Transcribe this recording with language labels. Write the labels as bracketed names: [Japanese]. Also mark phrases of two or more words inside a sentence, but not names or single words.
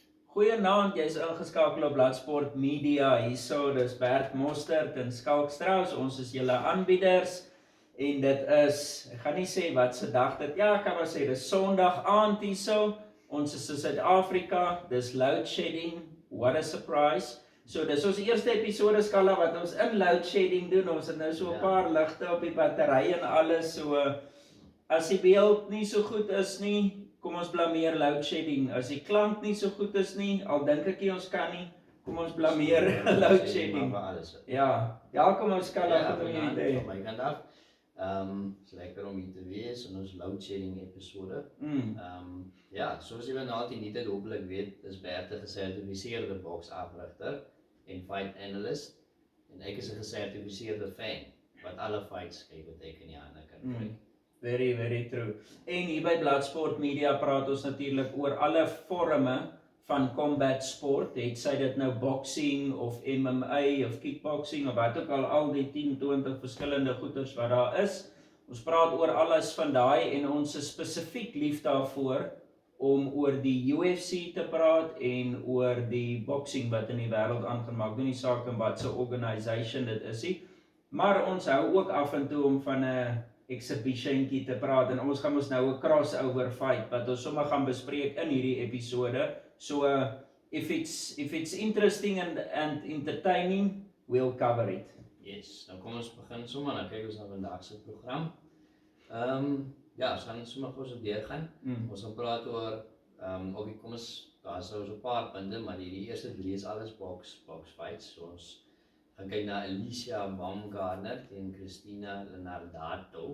[Afrikaans] Goeienaand, jy is ingeskakel op Bloodsport Media, hierso, dis Bert Mostert en Skalk Strauss, ons is julle aanbieders, en dit is, ek gaan nie sê wat se dag dit, ja, ek kan maar sê, dis Sondag aand hierso, ons is in Suid-Afrika, dis [English] load shedding, what a surprise, [Afrikaans] so dis ons eerste episode skala wat ons in [English] load shedding [Afrikaans] doen, ons het nou so 'n paar ligte op die battery en alles, so, as die beeld nie so goed is nie, kom ons blameer [English] load shedding. [Afrikaans] As die klank nie so goed is nie, al dink ek nie ons kan nie, kom ons blameer [English] load shedding. [Afrikaans] Ja, kom ons kan Ja, om vanaand hierdie van my kant af. Is lekker om hier te wees in ons [English] load shedding episode. [Afrikaans] Ja, soos jy nou altyd nie dit hopelik weet, is Bert 'n gesertifiseerde boksafrigter en [English] fight analyst [Afrikaans] en ek is 'n gesertifiseerde fan wat alle fights kyk wat ek in die hande kan kry. [English] Very, very true. [Afrikaans] En hier by Bloodsport Media praat ons natuurlik oor alle vorme van [English] combat sport, [Afrikaans] het sy dit nou boxing of MMA of kickboxing of wat ook al die 10, 20 verskillende goeters wat daar is. Ons praat oor alles van daai en ons is spesifiek lief daarvoor om oor die UFC te praat en oor die boxing wat in die wêreld aangemaak, doen nie saak in wat se organisation dit is nie, maar ons hou ook af en toe om van 'n exhibitionkie te praat en ons gaan ons nou 'n [English] crossover fight [Afrikaans] wat ons sommer gaan bespreek in hierdie episode. [English] So if it's interesting and entertaining, we'll cover it. Yes, [Afrikaans] nou kom ons begin sommer, nou kyk ons na vandag se program. Ja, ons gaan sommer gou so deurgaan. Ons gaan praat oor kom ons, daar sou so 'n paar punte, maar die eerste 3 is alles box fights. So ons gaan kyk na Alicia Baumgartner teen Cristina Leonardato.